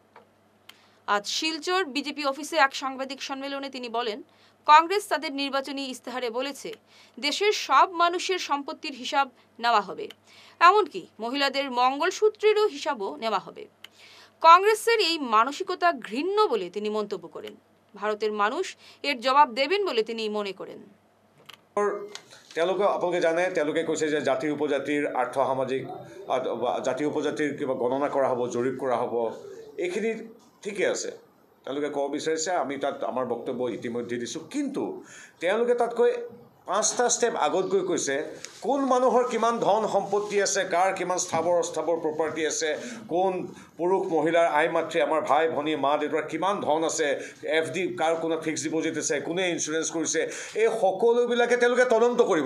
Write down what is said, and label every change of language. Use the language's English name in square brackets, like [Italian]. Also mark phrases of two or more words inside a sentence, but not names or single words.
[Bangla] আজ শিলচর বিজেপি অফিসে এক সাংবাদিক সম্মেলনে তিনি বলেন, কংগ্রেস তাদের নির্বাচনী ইস্তেহারে বলেছে দেশের সব মানুষের সম্পত্তির হিসাব নেওয়া হবে, এমনকি মহিলাদের মঙ্গলসূত্রেরও হিসাবও নেওয়া হবে। কংগ্রেসের এই মানসিকতা ঘৃণ্য বলে তিনি মন্তব্য করেন। ভারতের মানুষ এর জবাব দেবেন বলে তিনি মনে করেন। [Assamese] তেওঁলোকে আপোনালোকে জানে, তেওঁলোকে কৈছে যে জাতি উপজাতিৰ আৰ্থ সামাজিক জাতি উপজাতিৰ কিবা গণনা কৰা হ'ব, জৰীপ কৰা হ'ব, এইখিনি ঠিকে আছে। তেওঁলোকে ক'ব বিচাৰিছে, আমি তাত আমাৰ বক্তব্য ইতিমধ্যে দিছোঁ। কিন্তু তেওঁলোকে তাতকৈ 5টা ষ্টেপ আগত গৈ কৈছে কোন মানুহৰ কিমান ধন সম্পত্তি আছে, কাৰ কিমান স্থাৱৰ অস্থাৱৰ প্ৰপাৰ্টি আছে, কোন পুৰুষ মহিলাৰ আই মাতৃ আমাৰ ভাই ভনী মা দেউতাৰ কিমান ধন আছে, FD কাৰ কোনো [English] fixed deposit [Assamese] আছে, কোনে ইঞ্চুৰেঞ্চ কৰিছে, এই সকলোবিলাকে তেওঁলোকে তদন্ত কৰিব।